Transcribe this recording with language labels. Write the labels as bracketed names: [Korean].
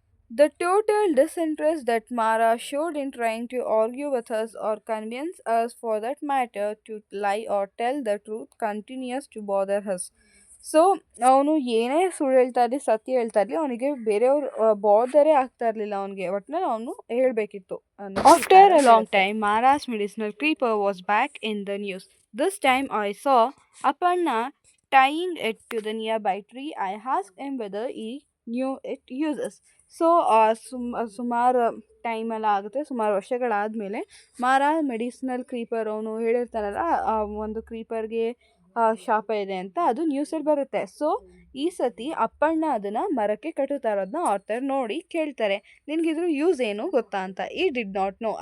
[English] The total disinterest that Mara showed in trying to argue with us or convince us for that matter to lie or tell the truth continues to bother us. [Kannada] So ಅವನು ಏನೇ ಸುಳ್ಳು ಹೇಳ್ತಾ ಇರಲಿ ಸತ್ಯ ಹೇಳ್ತಾ ಇರಲಿ ಅವನಿಗೆ ಬೇರೆಯವ್ರು ಬಾದರೇ ಆಗ್ತಾ ಇರಲಿಲ್ಲ. ಅವನಿಗೆ ಒಟ್ಟಿನಲ್ಲಿ ಅವನು ಹೇಳಬೇಕಿತ್ತು. [English] After a long time ಮಾರಾಸ್ medicinal creeper was back in the news. This time I saw Appanna tying it to the nearby tree. I asked him whether he knew it uses. [Kannada] So ಸುಮಾರು ಟೈಮೆಲ್ಲ ಆಗುತ್ತೆ, ಸುಮಾರು ವರ್ಷಗಳಾದಮೇಲೆ ಮಾರ ಮೆಡಿಸಿನಲ್ ಕ್ರೀಪರ್ ಅವನು ಹೇಳಿರ್ತಾನಲ್ಲ ಆ ಒಂದು ಕ್ರೀಪರ್ಗೆ ಶಾಪ ಇದೆ ಅಂತ, ಅದು ನ್ಯೂಸಲ್ಲಿ ಬರುತ್ತೆ. ಸೊ ಈ ಸತಿ ಅಪ್ಪಣ್ಣ ಅದನ್ನು ಮರಕ್ಕೆ ಕಟ್ಟುತ್ತಾ ಇರೋದನ್ನ ಆರ್ಥರ್ ನೋಡಿ ಕೇಳ್ತಾರೆ, ನಿನಗಿದ್ರ ಯೂಸ್ ಏನು ಗೊತ್ತಾ ಅಂತ. [English] He did not know.